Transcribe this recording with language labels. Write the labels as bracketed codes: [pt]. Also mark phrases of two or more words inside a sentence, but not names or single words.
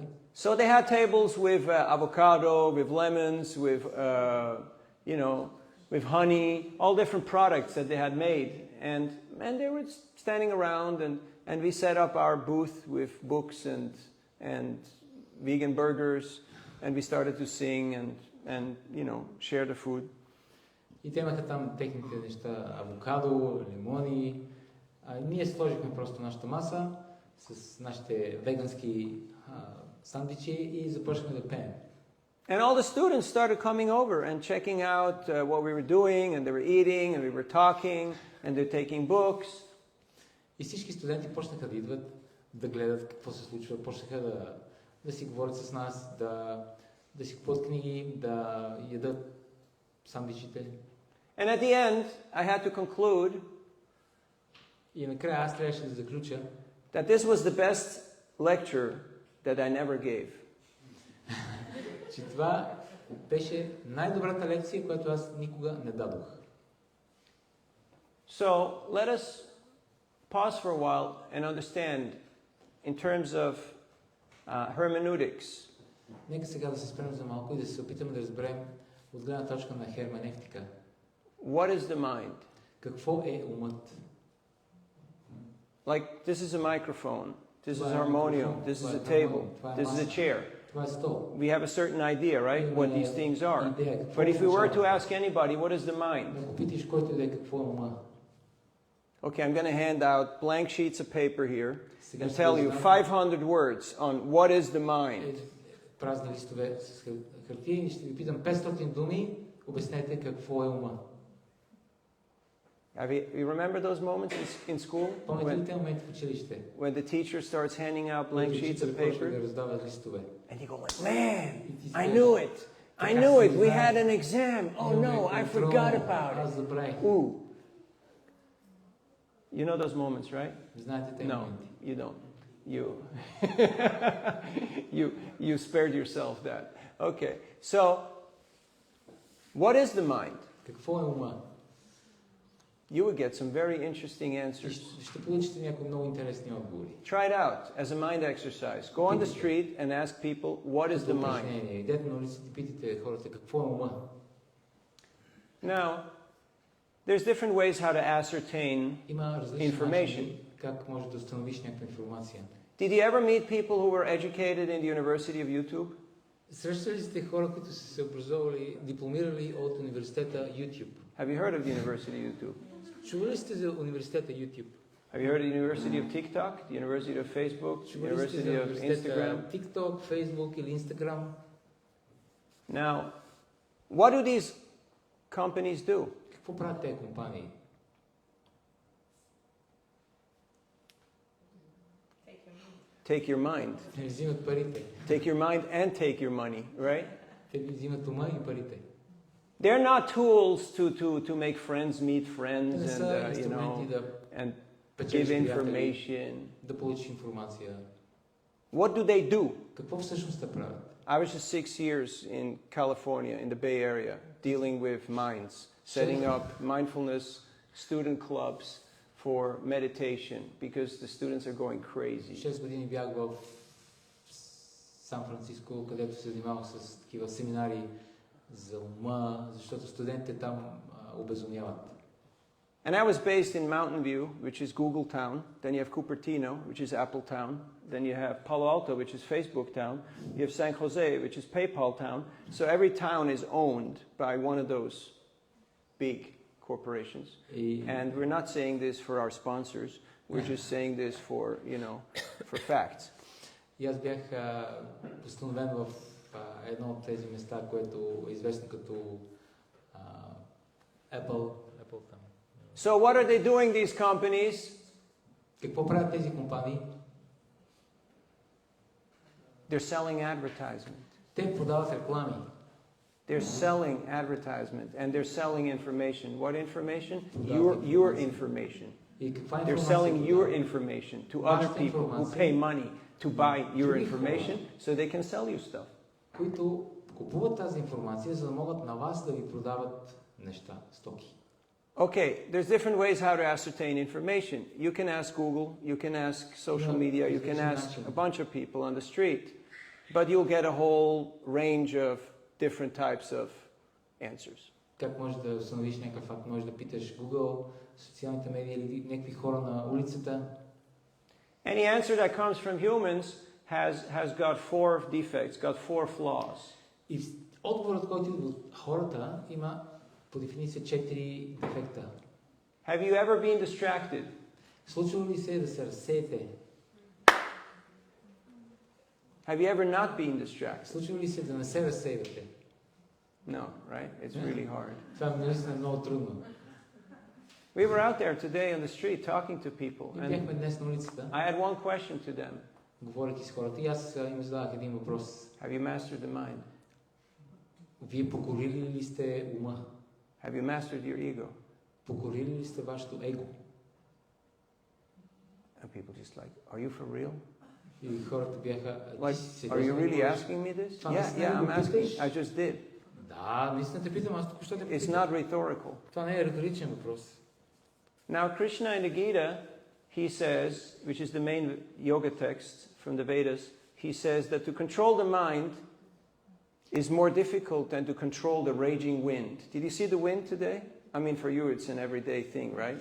[en] So they had tables with avocado, with lemons, with with honey, all different products that they had made, and they were standing around, and we set up our booth with books and vegan burgers, and we started to sing and share the food. [bg] И те имаха там техните неща, авокадо, лимони. Ние сложихме просто нашата маса с нашите вегански сандвичи и започнахме да пеем. [en] And all the students started coming over and checking out what we were doing, and they were eating, and we were talking, and they're taking books. [bg] И всички студенти почнаха да идват, да гледат какво се случва, почнаха да си говорят с нас, да си купуват книги, да ядат сандвичите. [en] And at the end, I had to conclude [bg] И накрая аз трябваше да заключа, [en] that this was the best lecture that I never gave. [bg] че това беше най-добрата лекция, която аз никога не дадох. [en] So let us pause for a while and understand in terms of hermeneutics. [bg] Нека сега да се спрем за малко и да се опитаме да разберем от гледна точка на херменевтика. [en] What is the mind? [bg] Какво е умът? [en] Like, this is a microphone, this is a harmonium, this is a table, this is a chair. [bg] Това е стол. [en] We have a certain idea, right, what these things are. But if we were to ask anybody, what is the mind? [bg] Ако питаш който и да е какво е ума. [en] Okay, I'm going to hand out blank sheets of paper here and tell you 500 words on what is the mind. [bg] Празни листове с хартия и ще ви питам 500 думи, обяснете какво е ума. [en] You remember those moments in school? When the teacher starts handing out blank sheets of paper? And you go like, man, I knew it. I knew it. We had an exam. Oh no, I forgot about it. Ooh. You know those moments, right? No, you don't. You spared yourself that. Okay, so what is the mind? [bg] Какво е ума? [en] You would get some very interesting answers. [bg] Ще получите някои много интересни отговори. [en] Try it out as a mind exercise. Go on the street and ask people, what is the mind? [bg] Идете на улицата и питайте хората какво е ума. [en] Now, there's different ways how to ascertain information. [bg] Как можеш да установиш някаква информация? [en] Did you ever meet people who were educated in the University of YouTube? [bg] Срещали сте хора, които са се образовали, дипломирали от университета YouTube? [en] Have you heard of the University of YouTube? [bg] Чували сте за университета YouTube? [en] Have you heard of the University of TikTok, the University of Facebook, the University of Instagram? [bg] TikTok, Facebook или Instagram? [en] Now, what do these companies do? [bg] Какво правят тези компании? [en] Take your mind. [bg] Взимат парите. [en] Take your mind and take your money, right? [bg] Те взимат ума и парите. [en] They're not tools to make friends meet friends and give information. [bg] Да получиш информация. [en] What do they do? [bg] Какво всъщност те правят? [en] I was just 6 years in California, in the Bay Area, dealing with minds, setting up mindfulness student clubs for meditation because the students are going crazy. [bg] 6 години бях в Сан Франциско, където се занимавах с такива семинари за ума, защото студентите там обезумяват. [en] And I was based in Mountain View, which is Google Town. Then you have Cupertino, which is Apple Town. Then you have Palo Alto, which is Facebook Town. You have San Jose, which is PayPal Town. So every town is owned by one of those big corporations. And we're not saying this for our sponsors. We're just saying this for, for facts. [bg] И аз бях постановен в едно от тези места, което е известно като Apple там. [en] So what are they doing, these companies? [bg] Какво правят тези компании? [en] They're selling advertisement. [bg] Те продават реклами. [en] They're selling advertisement and they're selling information. What information? Your information. They're selling your information to other people who pay money to buy your information so they can sell you stuff. [bg] купуват тази информация, за да могат на вас да ви продават неща, стоки. [en] Okay, there's different ways how to ascertain information. You can ask Google, you can ask social media, you can ask a bunch of people on the street, but you'll get a whole range of different types of answers. [bg] Как можеш да установиш някакъв факт? Можеш да питаш Google, социалните медии или някакви хора на улицата. [en] Any answer that comes from humans has got 4 defects, got 4 flaws. [bg] И отговорът, който идва от хората, има по дефиниция 4 дефекта. [en] Have you ever been distracted? [bg] Случва ли се да се разсеете? [en] Have you ever not been distracted? [bg] Случва ли се да не се разсейвате? [en] No, right? It's really hard. [bg] Това наистина е много трудно. [en] We were out there today on the street talking to people, [bg] Ние бяхме днес на улицата, [en] I had one question to them. [bg] говорейки с хората, и аз им задавах един въпрос. [en] Have you mastered the mind? [bg] Вие покорили ли сте ума? [en] Have you mastered your ego? [bg] Покорили ли сте вашето его? [en] And people just like, are you for real? [bg] И хората бяха... [en] Like, are you really asking me this? Yeah, I'm asking. I just did. [bg] Да, наистина те питам, аз току-що те [en] It's [bg] питам. [en] not rhetorical. [bg] Това не е риторичен въпрос. [en] Now, Krishna in the Gita, he says, which is the main yoga text from the Vedas, he says that to control the mind is more difficult than to control the raging wind. Did you see the wind today? I mean, for you, it's an everyday thing, right?